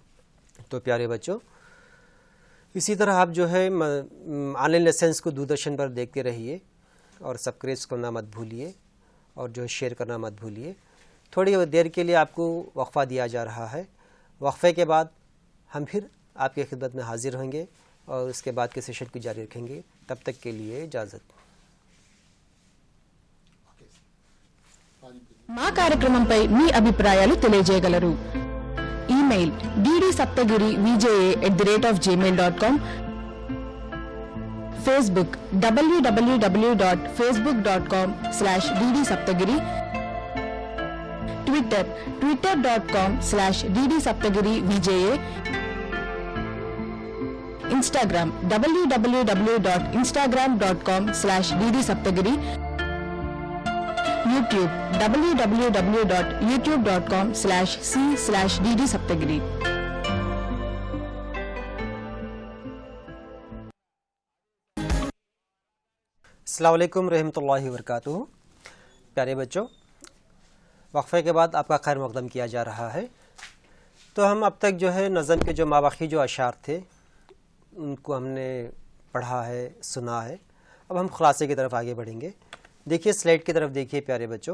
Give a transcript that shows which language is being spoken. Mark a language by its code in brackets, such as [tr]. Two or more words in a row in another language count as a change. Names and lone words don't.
[ur] تو پیارے بچوں، اسی طرح آپ جو ہے [en] online lessons [ur] کو دوردرشن پر دیکھتے رہیے، اور سبسکرائب کرنا مت بھولیے، اور جو ہے شیئر کرنا مت بھولیے۔ تھوڑی دیر کے لیے آپ کو وقفہ دیا جا رہا ہے، وقفے کے بعد ہم پھر آپ کی خدمت میں حاضر ہوں گے، اور اس کے بعد کے سیشن کو جاری رکھیں گے۔ تب تک کے لیے اجازت۔ [te] మా కార్యక్రమంపై మీ అభిప్రాయాలు తెలియజేయగలరు. ఈమెయిల్ ddSaptagiri@gmail.com, ఫేస్బుక్ www.facebook.com/ddsaptagiri, ట్విట్టర్ twitter.com/ddsaptagirivja, ఇన్స్టాగ్రామ్ www.instagram.com/ddsaptagiri, యూట్యూబ్ www.youtube.com/c/ddsaptagiri. [ar] السلام عليكم رحمة الله وبركاته. [ur] پیارے بچوں، وقفے کے بعد آپ کا خیر مقدم کیا جا رہا ہے. تو ہم اب تک جو ہے نظم کے جو مابقی جو اشعار تھے ان کو ہم نے پڑھا ہے، سنا ہے. اب ہم خلاصے کی طرف آگے بڑھیں گے۔ دیکھیے سلائیڈ کی طرف دیکھیے پیارے بچوں.